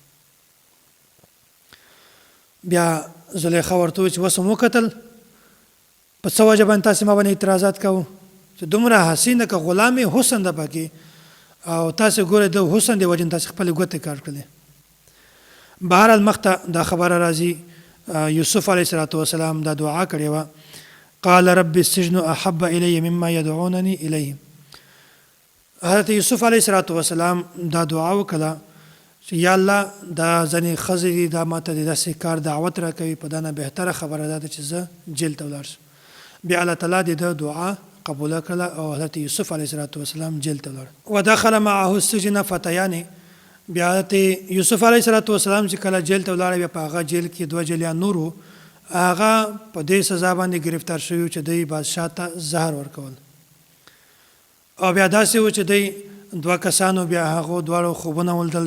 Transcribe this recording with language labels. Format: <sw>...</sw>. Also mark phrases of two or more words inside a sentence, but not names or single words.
<ps>بیا زلیخا ورته وویل چې اوس هم وکتل په څه وجه باندې تاسې ما باندې اعتراضات کوو چې دومره حسینه که غلام حسن ده پکې او تاسې ګورئ د حسن د وجې نه تاسې خپلې ګوتې کاټ کړلې. بهرحال مخته دا خبره راځي یوسف</ps> <ar>علیه السلام</ar> <ps>دا دعا کړې وه،</ps> <ar>قال رب السجن احب الی مما یدعوننی الیه.</ar> <ps>حضرت یوسف</ps> <ar>علیه السلام</ar> <ps>دا دعا وکړه چې یا الله دا ځینې ښځې دي دا ماته د داسې کار دعوت راکوي، په دا نه بهتره خبره دا ده چې زه جیل ته ولاړ شم. بیا الله تعالی د ده دعا قبوله کړله او حضرت یوسف</ps> <ar>علیه السلام</ar> <ps>جیل ته ولاړ.</ps> <ar>ودخل معه السجن فتیان.</ar> <ps>بیا حضرت یوسف</ps> <ar>علیه السلام</ar> <ps>چې کله جیل ته ولاړ، بیا په هغه جیل کې دوه جیلیان نور وو، هغه په دې سزا باندې گرفتار شوي چې دوی بادشاه ته زهر ورکول. او بیا داسې و چې دوی دوه کسانو بیا هغو دواړو خوبونه ولیدل.</ps>